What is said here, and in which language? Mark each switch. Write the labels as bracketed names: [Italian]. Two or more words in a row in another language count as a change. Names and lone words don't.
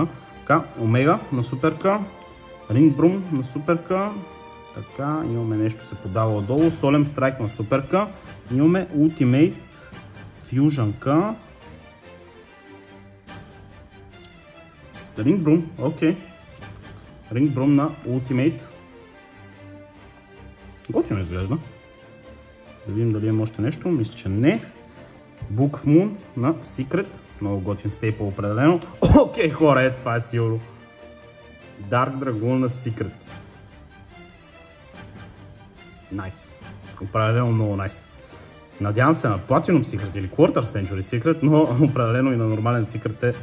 [Bulgarian] Така, Омега на суперка, Ring Broom на суперка, така, имаме нещо се подава отдолу, Solemn Strike на суперка, имаме Ultimate Fusion-ка, Ring Broom, окей, Ring Broom на Ultimate. Готино изглежда. Да видим дали има още нещо. Мисля, че не. Book of Moon на Secret. Много готин стейпъл определено. Окей, хора, ето това е сигурно. Dark Dragoon на Secret. Найс. Определено много найс. Надявам се на Platinum Secret или Quarter Century Secret, но определено и на нормален Secret е...